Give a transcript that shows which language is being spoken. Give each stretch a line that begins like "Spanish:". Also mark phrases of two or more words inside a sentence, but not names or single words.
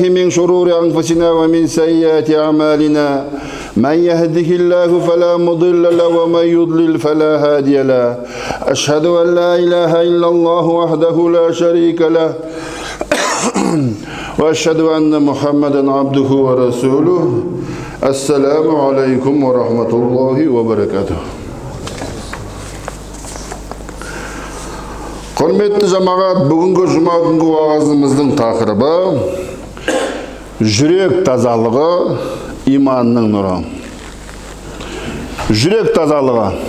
Arabic: من شرور أنفسنا ومن سيئات أعمالنا من يهده الله فلا مضل له ومن يضلل فلا هادي له أشهد أن لا إله إلا الله وحده لا شريك له وأشهد أن محمدا عبده ورسوله السلام عليكم ورحمة الله وبركاته.
Kazakh: Құрметті жамағат, бүгінгі жұма күнгі уағызымыздың тақырыбы жүрек тазалығы, иманның нұры. Жүрек тазалығы.